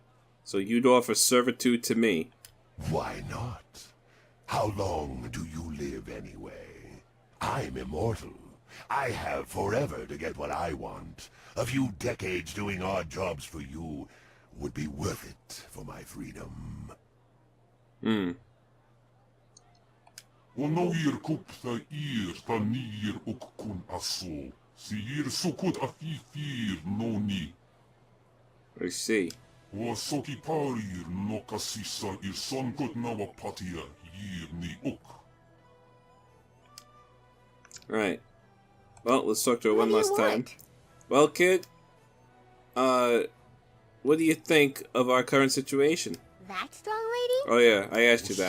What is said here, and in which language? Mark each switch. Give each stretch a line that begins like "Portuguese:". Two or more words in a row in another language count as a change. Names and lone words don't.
English: So you'd offer servitude to me. Why not? How long do you live anyway? I'm immortal. I have forever to get what I want. A few decades doing odd jobs for you would be worth it for my freedom. Onoir kup tha ir ta nir uk kun aso. Si ir sukut afifir no ni. I see. Soki parir no kasisa ir sonkot nawa patia yir ni uk. Alright. Well, let's talk to her one What do last you time. want? Well, kid, what do you think of our current situation? That strong lady? Oh yeah, I asked you Sa